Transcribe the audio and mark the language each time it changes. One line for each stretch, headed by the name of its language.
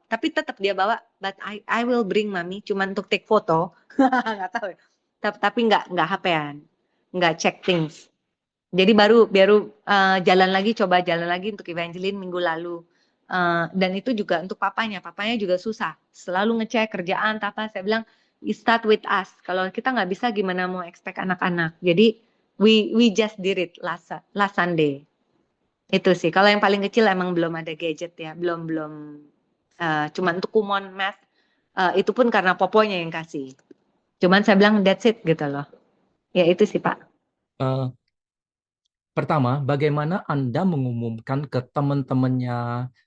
Indonesian: Tapi tetap dia bawa,
English: but I will bring
Indonesian: Mami cuma untuk take foto. Nggak tahu ya. Tapi nggak HP-an, nggak
English: check things.
Indonesian: Jadi baru coba jalan lagi untuk Evangeline minggu lalu. Dan itu juga untuk papanya juga susah. Selalu ngecek kerjaan, apa. Saya bilang,
English: you start with us.
Indonesian: Kalau kita nggak bisa, gimana mau expect anak-anak. Jadi,
English: we just did it last Sunday.
Indonesian: Itu sih. Kalau yang paling kecil emang belum ada gadget ya. Belum. Cuma untuk Kumon Math. Itu pun karena poponya yang kasih. Cuman saya bilang,
English: that's it
Indonesian: gitu loh. Ya itu sih, Pak. Pertama, bagaimana Anda mengumumkan ke teman-temannya?